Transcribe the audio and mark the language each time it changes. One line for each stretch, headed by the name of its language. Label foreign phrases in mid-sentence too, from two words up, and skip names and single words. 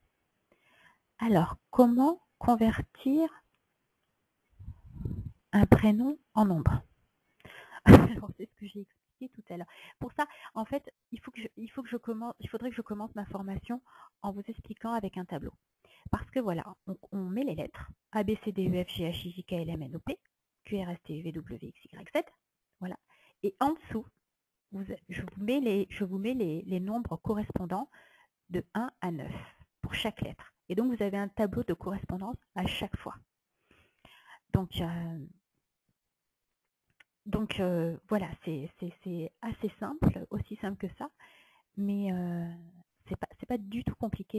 French: Alors, comment convertir un prénom en nombre? Alors, c'est ce que j'ai expliqué tout à l'heure. Pour ça, en fait, il faudrait que je commence ma formation en vous expliquant avec un tableau. Parce que voilà, on met les lettres A, B, C, D, E, F, G, H, I, J, K, L, M, N, O, P, Q, R, S, T, U, V, W, X, Y, Z. Voilà. Et en dessous, je vous mets les nombres correspondants de 1 à 9 pour chaque lettre. Et donc, vous avez un tableau de correspondance à chaque fois. Donc, voilà, c'est assez simple, aussi simple que ça, mais c'est pas du tout compliqué.